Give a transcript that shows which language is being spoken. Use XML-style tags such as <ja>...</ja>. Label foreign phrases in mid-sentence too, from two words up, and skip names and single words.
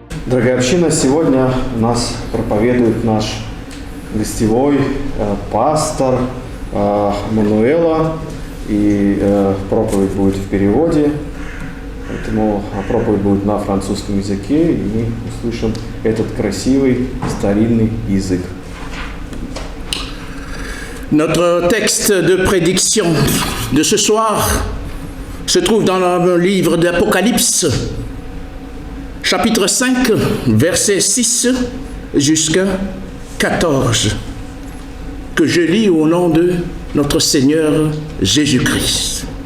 <ru>Дорогая община, сегодня у нас проповедует наш гостевой пастор Мануэла, и проповедь будет в переводе, поэтому проповедь будет на французском языке, и мы услышим этот красивый старинный язык.</ru> <fr>Notre texte de prédiction de ce soir se trouve dans le livre d'Apocalypse, chapitre 5, verset 6 jusqu'à 14, que je lis au nom de notre Seigneur Jésus-Christ.</fr>